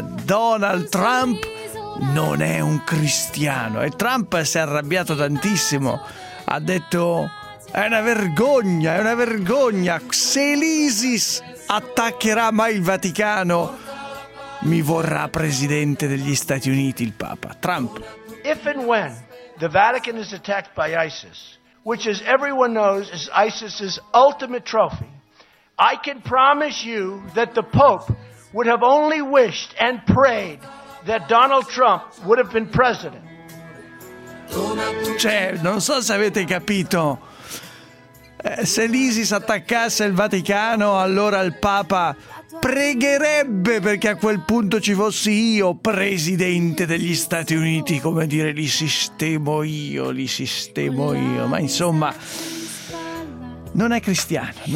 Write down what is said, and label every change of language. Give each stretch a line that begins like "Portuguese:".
Italian: Donald Trump non è un cristiano. E Trump si è arrabbiato tantissimo. Ha detto: è una vergogna, è una vergogna. Se l'ISIS attaccherà mai il Vaticano, mi vorrà presidente degli Stati Uniti il Papa. Trump.
English: If and when the Vatican is attacked by ISIS, which as everyone knows is ISIS's ultimate trophy, I can promise you that the Pope would have only wished and prayed that Donald Trump would have been president.
Italian: Cioè, non so se avete capito, se l'ISIS attaccasse il Vaticano, allora il Papa pregherebbe perché a quel punto ci fossi io presidente degli Stati Uniti. Come dire, li sistemo io. Ma insomma, non è cristiano.